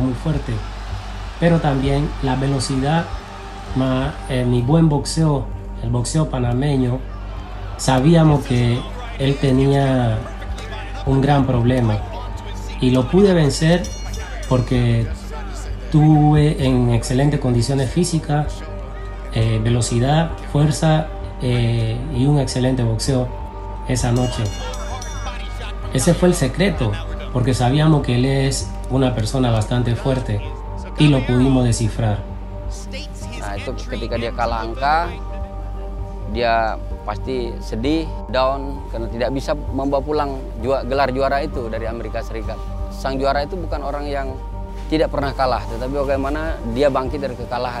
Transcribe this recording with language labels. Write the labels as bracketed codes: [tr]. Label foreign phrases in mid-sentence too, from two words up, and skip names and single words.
[es] muy fuerte, pero también la velocidad, más mi buen boxeo, el boxeo panameño, sabíamos que él tenía un gran problema y lo pude vencer porque tuve en excelentes condiciones físicas, velocidad, fuerza y un excelente boxeo esa noche. Ese fue el secreto, porque sabíamos que él es una persona bastante fuerte y lo pudimos descifrar. [id] Nah, itu ketika dia kalah angka, dia pasti sedih, down karena tidak bisa membawa pulang gelar juara itu dari Amerika Serikat. Sang juara itu bukan orang yang tidak pernah kalah, tetapi bagaimana dia bangkit dari kekalahan.